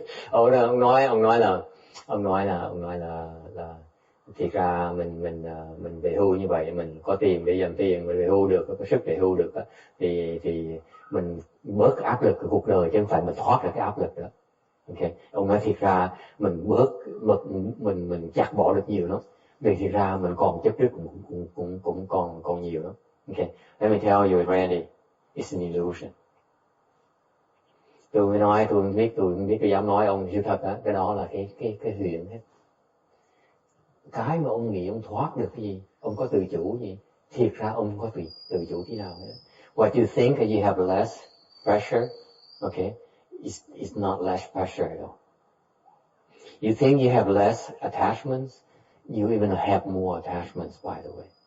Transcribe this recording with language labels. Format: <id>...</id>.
<vi>Ông nói là thiệt ra mình về hưu như vậy, mình có tiền để dành tiền, mình về hưu được, có sức về hưu được, thì mình bớt áp lực của cuộc đời chứ không phải mình thoát ra cái áp lực đó. Okay. Ông nói thiệt ra mình chặt bỏ được nhiều lắm. Vì thiệt ra mình còn chấp trước cũng còn nhiều lắm. Okay.</vi> <en>Let me tell you, Randy, it's an illusion.</en> <vi>Tôi không biết tôi dám nói ông sự thật đó, cái đó là cái huyền hết. cái mà ông nghĩ ông thoát được cái gì, ông có tự chủ gì, thiệt ra ông không có tự chủ tí nào nữa.</vi> <en>What you think that you have less pressure, okay, it's not less pressure at all. You think you have less attachments, you even have more attachments, by the way.</en>